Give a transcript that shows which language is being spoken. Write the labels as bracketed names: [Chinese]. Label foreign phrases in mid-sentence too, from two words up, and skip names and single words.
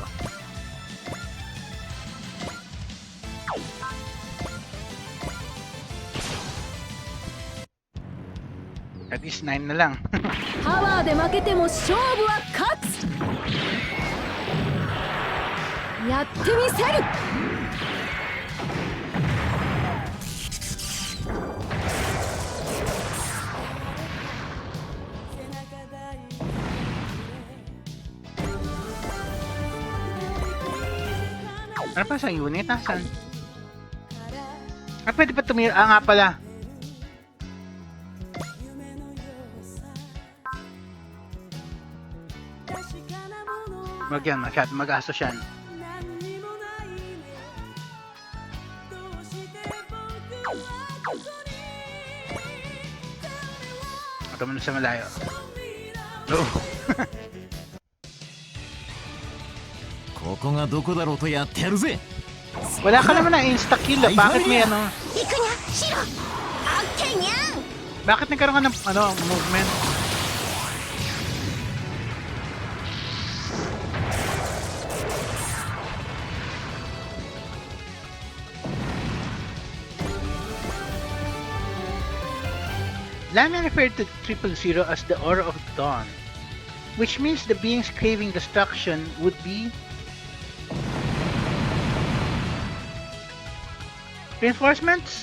[English] At least [Filipino] 9 na lang. [Japanese] パワーで負けても勝負は勝つ。やってみせる。 [Filipino] Ano pa sa unit? Saan? Ah, pwede pa tumira. Ah, nga pala. Mag-asos yan. Ito muna sa malayo. Oh. [Japanese] ここがどこだろうとやってやるぜ。 [Filipino] Wala ka naman na insta-kill. Bakit may ano? [Japanese] 行くにゃシロ。オッケーにゃん。 [Filipino] Bakit nagkaroon ka ng ano, movement? [English] Lana referred to 000 as the Aura of Dawn, which means the beings craving destruction would be reinforcements?